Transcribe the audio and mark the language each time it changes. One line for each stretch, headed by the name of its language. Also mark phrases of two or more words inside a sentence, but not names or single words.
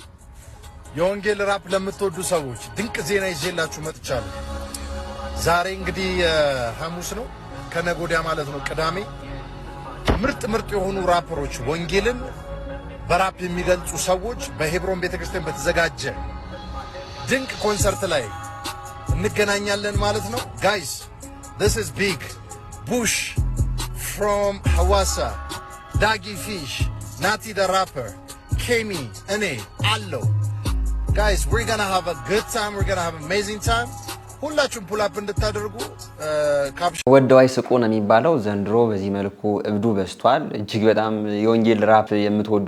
Amharic: የወንጌል ራፕ ለምትወዱ ሰዎች ድንቅ ዜና ይዤላችሁ መጥቻለሁ። ዛሬ እንግዲህ ሐሙስ ነው፣ ከነገ ወዲያ ማለት ነው ቅዳሜ። ምርጥ የሆኑ ራፐሮች ወንጌልን በራፕ የሚገልጹ ሰዎች በሄብሮን ቤተክርስቲያን በተዘጋጀ ድንቅ ኮንሰርት ላይ እንገናኛለን ማለት ነው።
English: guys this is big. Bush from Hawassa, Dagi Fish, Nati the rapper, Kemi,
Amharic: እኔ አለው
English: Guys, we're gonna have a good time. We're gonna have an amazing time.
Amharic: ሁላችሁም
English: pull up
Amharic: እንድታደርጉ ወደው አይስቁ ነው የሚባለው። ዘንድሮ በዚህ መልኩ እብዱ በስቷል። እጅግ በጣም የወንጌል ራፕ የምትወዱ